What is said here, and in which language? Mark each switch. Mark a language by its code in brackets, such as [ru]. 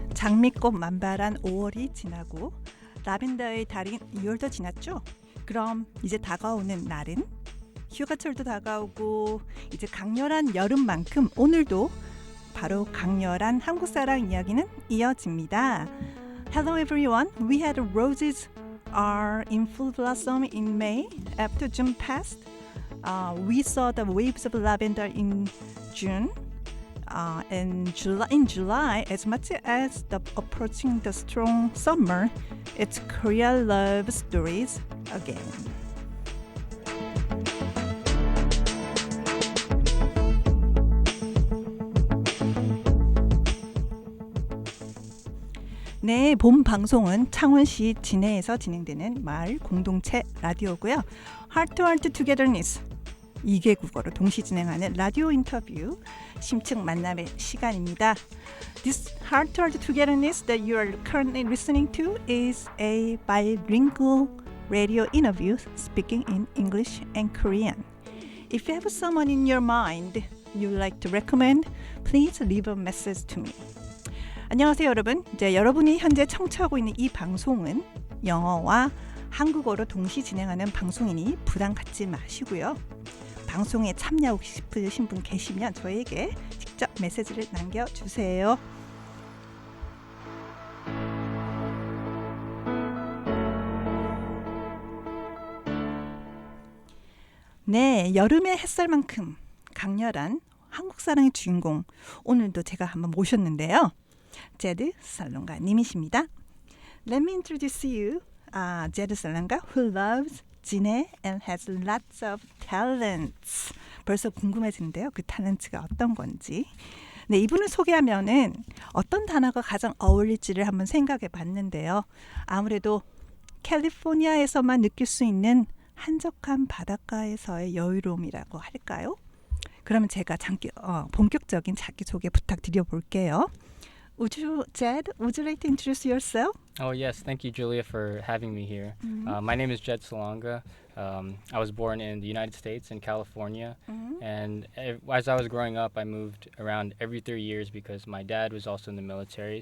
[ko] 장미꽃 만발한 5월이 지나고 라벤더의 달인 6월도 지났죠? 그럼 이제 다가오는 날은 휴가철도 다가오고 이제 강렬한 여름만큼 오늘도 바로 강렬한 한국사랑 이야기는 이어집니다. [en] Hello everyone. We had roses are in full blossom in May. After June passed, we saw the waves of lavender in June. In July, as much as approaching the strong summer, it's Korea love stories again. [ko] 네, 본 방송은 창원시 진해에서 진행되는 마을 공동체 라디오고요. Heart Togetherness'은 2개국어로 동시 진행하는 라디오 인터뷰 심층 만남의 시간입니다. [en] This Heart Togetherness that you are currently listening to is a bilingual radio interview speaking in English and Korean. If you have someone in your mind you'd like to recommend, please leave a message to me. [ko] 안녕하세요 여러분. 이제 여러분이 현재 청취하고 있는 이 방송은 영어와 한국어로 동시 진행하는 방송이니 부담 갖지 마시고요. 방송에 참여하고 싶으신 분 계시면 저에게 직접 메시지를 남겨주세요. 네, 여름의 햇살만큼 강렬한 한국사랑의 주인공 오늘도 제가 한번 모셨는데요. 제드 살롱가 님이십니다. [en] Let me introduce you, Jed Salonga, who loves 진해 and has lots of talents. [ko] 벌써 궁금해지는데요. 그 탤런트가 어떤 건지. 네, 이분을 소개하면은 어떤 단어가 가장 어울릴지를 한번 생각해 봤는데요. 아무래도 캘리포니아에서만 느낄 수 있는 한적한 바닷가에서의 여유로움이라고 할까요? 그러면 제가 본격적인 자기소개 부탁드려 볼게요. [en] Jed, would you like to introduce yourself? Oh, yes. Thank you, Julia, for having me here. My name is Jed Salonga. I was born in the United States in California. And as I was growing up, I moved around every 3 years because my dad was also in the military.